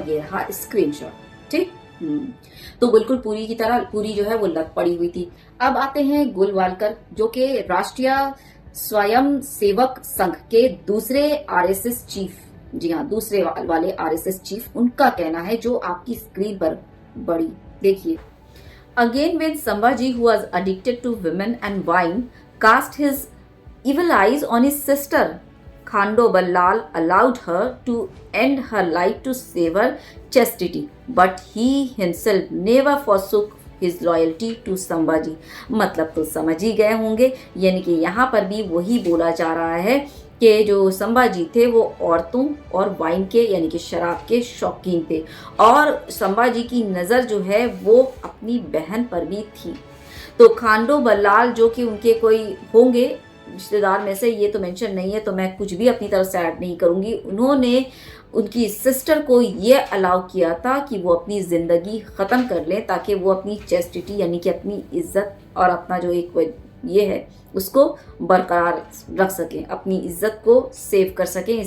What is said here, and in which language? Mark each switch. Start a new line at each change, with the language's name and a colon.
Hindi: और ये रहा स्क्रीनशॉट, ठीक। तो बिल्कुल पूरी की तरह पूरी जो है वो लत पड़ी हुई थी। अब आते हैं गोलवालकर, जो कि राष्ट्रीय स्वयं सेवक संघ के दूसरे आरएसएस चीफ, जी हाँ दूसरे वाले आरएसएस चीफ, उनका कहना है जो आपकी स्क्रीन पर बड़ी देखिए।
English: Again, when Sambhaji, who was addicted to women and wine, cast his evil eyes on his sister, Khandoballal allowed her to end her life to save her chastity, but he himself never forsook his loyalty to Sambhaji।
Hindi: मतलब तो समझ ही गए होंगे, यानी कि यहाँ पर भी वही बोला जा रहा है कि जो संभाजी थे वो औरतों और वाइन के यानी कि शराब के शौकीन थे, और संभाजी की नज़र जो है वो अपनी बहन पर भी थी। तो खांडो बल्लाल जो कि उनके कोई होंगे रिश्तेदार में से, ये तो मेंशन नहीं है तो मैं कुछ भी अपनी तरफ से ऐड नहीं करूंगी, उन्होंने उनकी सिस्टर को ये अलाउ किया था कि वो अपनी ज़िंदगी ख़त्म कर लें ताकि वो अपनी चेस्टिटी यानी कि अपनी इज्जत और अपना जो एक ये है उसको बरकरार रख सकें, अपनी इज्जत को सेव कर सकें।